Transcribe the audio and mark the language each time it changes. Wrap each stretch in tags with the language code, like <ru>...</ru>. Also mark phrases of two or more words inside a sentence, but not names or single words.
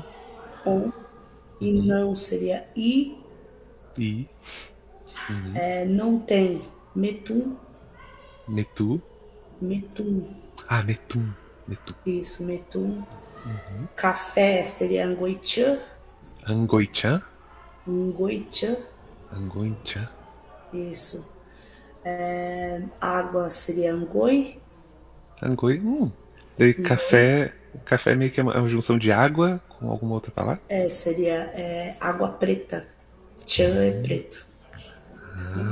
<pt>on, e uhum, não seria i. e, uhum, É, não tem metum, metu, metum. metum, metu, Isso, metum. uhum, Café seria angoichã, angoichan, ngoichã. angoichan, Isso. Água seria angoi. angoi, daí café meio que é uma junção de água com alguma outra palavra? Seria água preta. Tchan é preto. Então,</pt>